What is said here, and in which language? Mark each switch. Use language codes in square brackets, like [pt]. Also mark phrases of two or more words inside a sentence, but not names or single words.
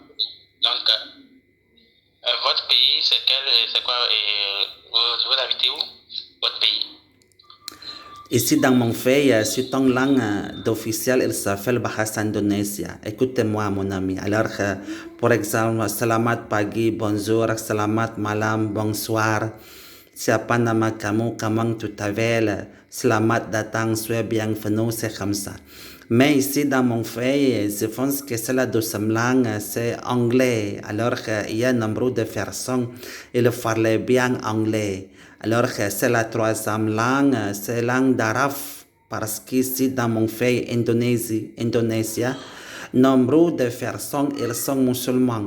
[fr] donc, votre pays, c'est quel, c'est quoi, vous habitez où? Votre pays? Ici, dans mon pays, si ton langue d'officiel, il s'appelle Bahasa Indonesia. Écoutez-moi, mon ami. Alors, par exemple, [id] selamat pagi, bonjour, selamat malam, bonsoir. Siapa nama kamu, [fr] comment tu t'appelles, [id] selamat datang, [fr] sois bienvenue, c'est comme ça. Mais ici, dans mon pays, je pense que c'est la deuxième langue, c'est anglais. Alors, il y a nombre de personnes, ils parlent bien anglais. Alors, c'est la troisième langue, c'est la langue d'arabe. Parce qu'ici, dans mon pays, Indonésia, nombre de personnes, ils sont musulmans.